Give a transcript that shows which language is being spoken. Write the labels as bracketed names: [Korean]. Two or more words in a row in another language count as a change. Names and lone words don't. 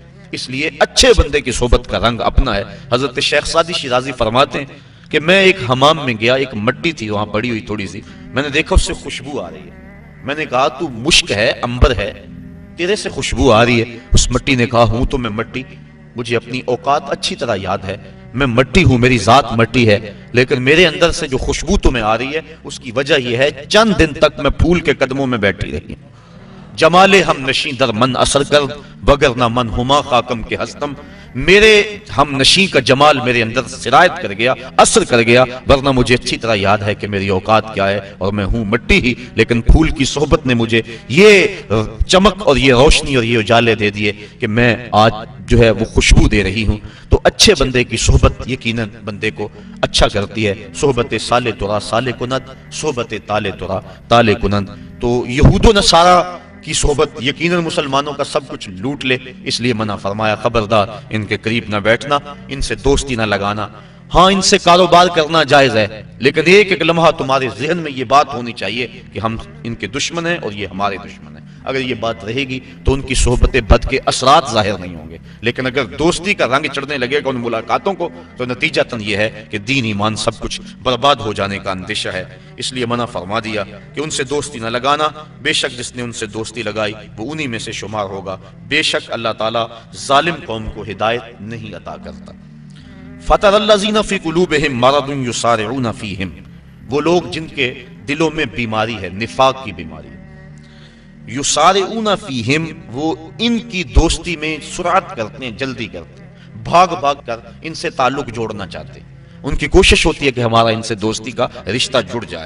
[Urdu] اس لیے اچھے بندے کی صحبت کا رنگ اپنا ہے۔ حضرت شیخ سعدی شیرازی فرماتے ہیں کہ میں ایک حمام میں گیا، ایک مٹی تھی وہاں پڑی ہوئی تھوڑی سی، میں نے دیکھا اس سے خوشبو آ رہی ہے، میں نے کہا تو مشک ہے، عنبر ہے، تیرے سے خوشبو آ رہی ہے؟ اس مٹی نے کہا ہوں تو میں مٹی، مجھے اپنی اوقات اچھی طرح یاد ہے، میں مٹی ہوں، میری ذات مٹی ہے، لیکن میرے اندر سے جو خوشبو تمہیں آ رہی ہے اس کی وجہ یہ ہے چند دن تک میں پھول کے قدموں میں بیٹھی رہی ہوں۔ [Persian] جمالے ہم نشیں در من اثر کر، بگر نہ من ہما خاکم کے ہستم، [Urdu] میرے ہم نشیں کا جمال میرے اندر سرایت کر گیا، اثر کر گیا، ورنہ مجھے اچھی طرح یاد ہے کہ میری اوقات کیا ہے اور میں ہوں مٹی ہی، لیکن پھول کی صحبت نے مجھے یہ چمک اور یہ روشنی اور یہ اجالے دے دیے کہ میں آج جو ہے وہ خوشبو دے رہی ہوں۔ تو اچھے بندے کی صحبت یقیناً بندے کو اچھا کرتی ہے۔ [Persian] صحبت صالح ترا صالح کند، صحبت طالع ترا طالع کنند۔ [Urdu] تو یہود و نصارہ کی صحبت یقیناً مسلمانوں کا سب کچھ لوٹ لے، اس لیے منع فرمایا خبردار ان کے قریب نہ بیٹھنا، ان سے دوستی نہ لگانا۔ ہاں ان سے کاروبار کرنا جائز ہے، لیکن ایک ایک لمحہ تمہارے ذہن میں یہ بات ہونی چاہیے کہ ہم ان کے دشمن ہیں اور یہ ہمارے دشمن ہیں۔ اگر یہ بات رہے گی تو ان کی صحبت بد کے اثرات ظاہر نہیں ہوں گے، لیکن اگر دوستی کا رنگ چڑھنے لگے گا ان ملاقاتوں کو تو نتیجتاً یہ ہے کہ دین ایمان سب کچھ برباد ہو جانے کا اندیشہ ہے۔ اس لیے منع فرما دیا کہ ان سے دوستی نہ لگانا، بے شک جس نے ان سے دوستی لگائی وہ انہی میں سے شمار ہوگا، بے شک اللہ تعالیٰ ظالم قوم کو ہدایت نہیں عطا کرتا۔ [Arabic] فَتَرَى الَّذِينَ فِي قُلُوبِهِم مَّرَضٌ يُسَارِعُونَ فِيهِمْ، [Urdu] وہ لوگ جن کے دلوں میں بیماری ہے، نفاق کی بیماری، [Arabic] یسارعون فیہم، [Urdu] وہ ان کی دوستی میں سرعت کرتے ہیں، جلدی کرتے ہیں، بھاگ بھاگ کر ان سے تعلق جوڑنا چاہتے ہیں، ان کی کوشش ہوتی ہے کہ ہمارا ان سے دوستی کا رشتہ جڑ جائے۔